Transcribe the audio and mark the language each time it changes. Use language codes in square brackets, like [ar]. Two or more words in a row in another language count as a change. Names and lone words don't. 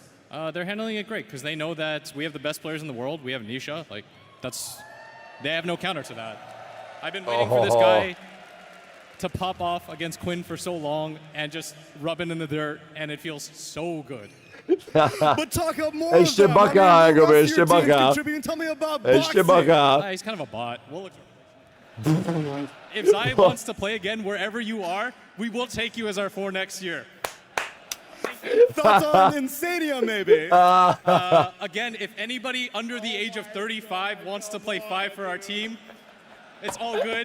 [en] They're handling it great because they know that we have the best players in the world. We have Nisha. Like, they have no counter to that. I've been waiting for this guy to pop off against Quinn for so long and just rub it in the dirt, and it feels so good. But talk up more [sk] Ešte baká, ešte baká. [en] Tell me about [sk] Ešte baká. [en] He's kind of a bot. We'll look. If Zai wants to play again wherever you are, we will take you as our 4 next year. Thoughts on Insania, maybe? Again, if anybody under the age of 35 wants to play 5 for our team, it's all good.